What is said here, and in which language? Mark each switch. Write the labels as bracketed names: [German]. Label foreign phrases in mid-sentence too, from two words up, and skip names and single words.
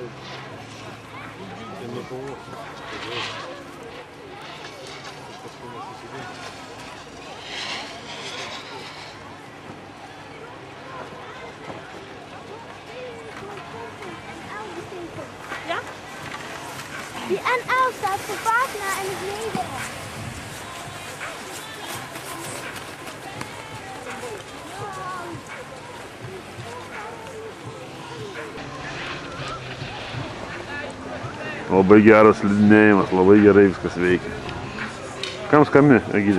[Lithuanian] Ir nepavos. Paskui nesusidėti. Ja? [Dutch] Die NL staat voor pagina en het Nederlands. [Lithuanian] Labai geras slidinėjimas, labai gerai viskas veikia. Kam skami, Egidė?